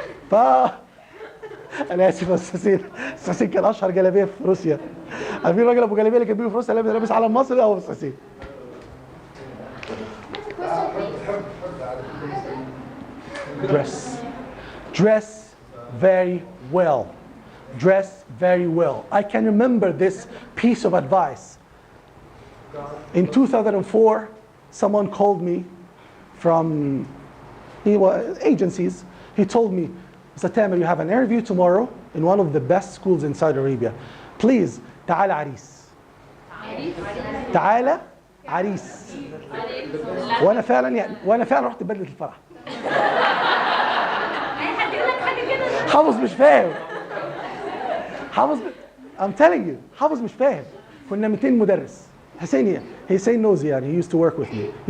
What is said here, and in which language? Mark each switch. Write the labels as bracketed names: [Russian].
[Arabic] ف انا اسف يا استاذ كان اشهر جلابيه في روسيا عارفين الراجل ابو جلابيه اللي كان بيجي في روسيا لابس علم مصر او استاذ [English] dress very well. Dress very well. I can remember this piece of advice. In 2004, someone called me from agencies. He told me, Mr. Tamer, you have an interview tomorrow in one of the best schools in Saudi Arabia. Please, [Arabic] تعال عريس. تعال عريس. وانا فعلا رحت بدلة الفرح. حافظ مش فاهم. حافظ [English] I'm telling you [Arabic] حافظ مش فاهم. كنا 200 مدرس. [English] Hussein knows يعني he used to work with me.